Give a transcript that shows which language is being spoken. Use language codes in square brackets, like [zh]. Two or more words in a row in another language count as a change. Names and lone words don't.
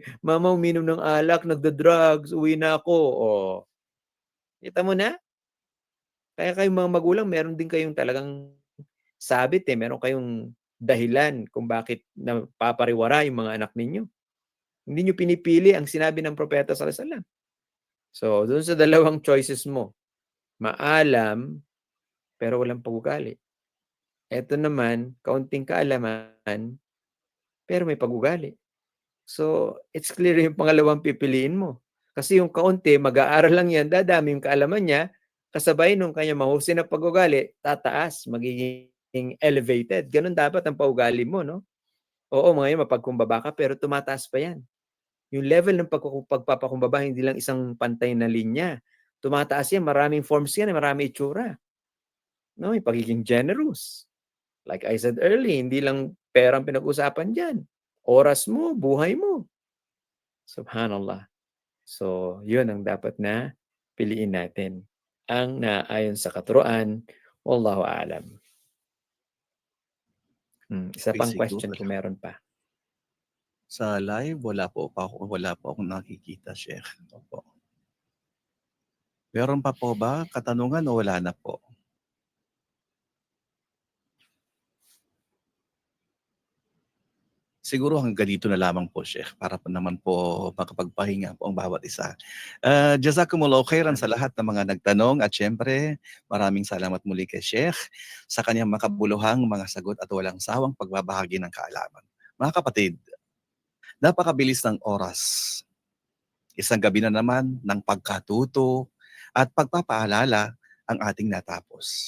[tl] Mama, uminom ng alak, nagda-drugs, uwi na ako. O, kita mo na? Kaya kayong mga magulang, meron din kayong talagang sabit eh. Meron kayong dahilan kung bakit napapariwara yung mga anak ninyo. Hindi nyo pinipili ang sinabi ng Propeta [ar] صلى الله عليه وسلم. [tl] So, doon sa dalawang choices mo, maalam, pero walang pag-ugali. Ito naman, kaunting kaalaman, pero may pag-ugali. So, [en] it's clear [tl] yung pangalawang pipiliin mo. Kasi yung kaunti, mag-aaral lang yan, dadami yung kaalaman niya, kasabay nung kanya mahusay na pag-ugali, tataas, magiging elevated. Ganun dapat ang pag-ugali mo, no? Oo, ngayon mapagkumbaba ka, pero tumataas pa yan. Yung level ng pagpapakumbaba, hindi lang isang pantay na linya. Tumataas yan, maraming forms yan, maraming itsura. No? Yung pagiging generous. [en] Like I said earlier, [tl] hindi lang perang pinag-usapan dyan. Oras mo, buhay mo. Subhanallah. So, yun ang dapat na piliin natin. Ang naayon sa katuruan, [ar] والله أعلم. [tl] Isa Okay, pang siguro. question kung meron pa. Sa live, wala po akong nakikita, Sheikh. Opo. Meron pa po ba katanungan o wala na po? Siguro hanggang dito na lamang po, Sheikh, para po naman po makapagpahinga po ang bawat isa. [ar] جزاكم الله خيرا [tl] sa lahat ng mga nagtanong at siyempre maraming salamat muli kay Sheikh sa kanyang makabuluhang mga sagot at walang sawang pagbabahagi ng kaalaman. Mga kapatid, napakabilis ng oras. Isang gabi na naman ng pagkatuto at pagpapaalala ang ating natapos.